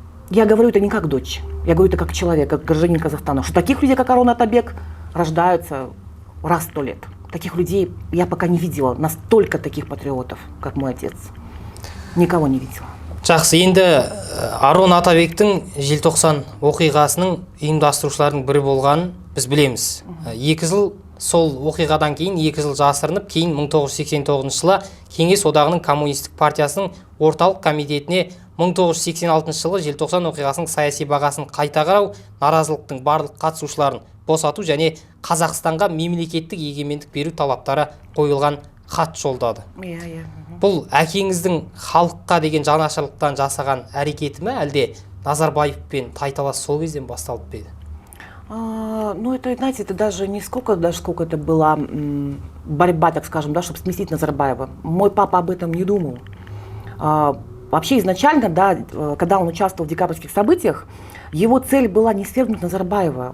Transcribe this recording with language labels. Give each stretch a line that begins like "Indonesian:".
Russian: Я говорю это не как дочь, я говорю это как человек, как гражданин Казахстана, что таких людей, как Арон Атабек, рождаются раз в 100 лет. Таких людей я пока не видела, настолько таких патриотов, как мой отец. Никого не видела.
Kazakh: Жақсы, енді Арон Атабектің желтоқсан оқиғасының ұйымдастырушылардың бірі болғанын біз білеміз. 2 жыл сол оқиғадан кейін 2 жыл жасырынып, кейін 1989 жылы Кеңес одағының коммунистік партиясының орталық комитетіне 1986 жылы желтоқсан оқиғасының саяси бағасын қайта қарау, наразылықтың барлық қатысушыларын босату және Қазақстанға мемлекеттік егемендік беру талаптары қойылған хат жолдады. Бұл әкеңіздің халыққа деген жанашырлықтан жасаған әрекеті ме, әлде Назарбаевпен тайталас сол кезден басталып па еді?
Russian: Ну, это, знаете, это даже не сколько это была борьба, так скажем, да, чтобы сместить Назарбаева. Мой папа об этом не думал. Вообще изначально, да, когда он участвовал в декабрьских событиях, его цель была не свергнуть Назарбаева.